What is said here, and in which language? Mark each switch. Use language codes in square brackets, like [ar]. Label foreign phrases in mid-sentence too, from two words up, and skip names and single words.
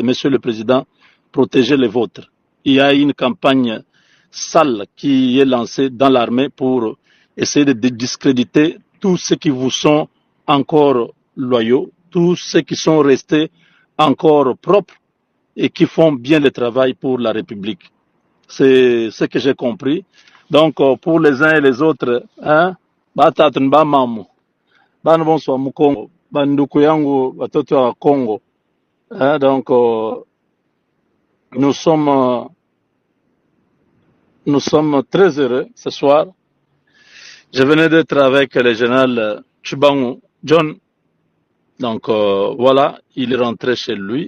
[fr] Monsieur le Président, protégez les vôtres. Il y a une campagne sale qui est lancée dans l'armée pour essayer de discréditer tous ceux qui vous sont encore loyaux, tous ceux qui sont restés encore propres et qui font bien le travail pour la République. C'est ce que j'ai compris. Donc, pour les uns et les autres, hein, [sw] batatun ba mamu, bana bonso wa Mukongo, banduku yangu watoto wa Congo. [fr] Hein, donc, nous sommes très heureux ce soir. Je venais d'être avec le général Chibangu John. Donc, voilà, il est rentré chez lui.